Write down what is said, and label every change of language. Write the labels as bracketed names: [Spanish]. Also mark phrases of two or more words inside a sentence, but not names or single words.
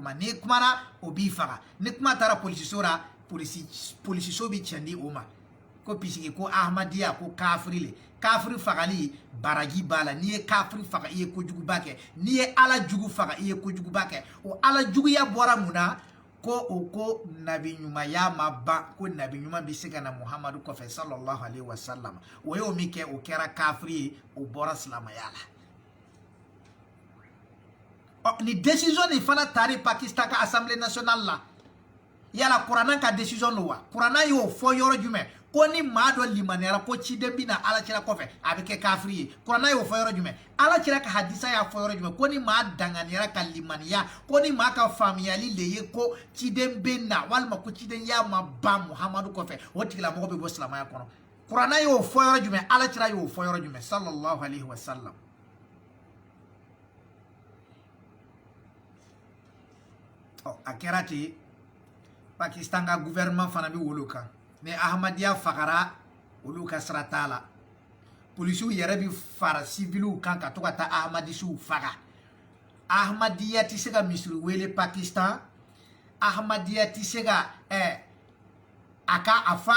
[Bambara] kuma n'i kumana o b'i faga ni kuma taara polisiso la polisiso bɛ cɛn di o ma ko pisiki ko ahmadiyya ko kafiri le kafiri fagali baraji b'a la n'i ye kafiri faga i ye kojuguba kɛ n'i ye ala jugu faga i ye kojuguba kɛ o ala juguya bɔra mun na ko ko nabi ɲumanya ma ban ko nabi ɲuman bɛ se ka na Muhamadu kɔfɛ [Arabic] صلى الله عليه وسلم [Bambara] o y'o min kɛ o kɛra kafiri ye o bɔra silamɛya la ni décision nin fana tari Pakistan ka [French] assemblée nationale [Bambara] la yala kuranna ka décision do wa kuranna y'o fɔ yɔrɔ jumɛn ko ni maa dɔ limaniyara ko ciden bɛ na alakira kɔfɛ a bɛ kɛ kafiri ye kuranna y'o fɔ yɔrɔ jumɛn alakira ka hadisa y'a fɔ yɔrɔ jumɛn ko ni maa danganiyara ka limaniya ko ni maa ka faamuyali le ye ko ciden bɛ na walima ko ciden y'a ma ban Muhamadu kɔfɛ o tigilamɔgɔ bɛ bɔ silamɛya kɔnɔ kuranna y'o fɔ yɔrɔ jumɛn alakira y'o fɔ yɔrɔ jumɛn [Arabic] صلى الله عليه وسلم [Bambara] a kɛra ten Pakistan ka gouvernement fana bɛ wolo kan ni Ahmadiyya fagara olu ka sira t'a la polisiw yɛrɛ bɛ fara civiliw kan ka to ka taa Ahmadisiw faga Ahmadiyya tɛ se ka misiri wele Pakistan Ahmadiyya tɛ se ka a fɔ a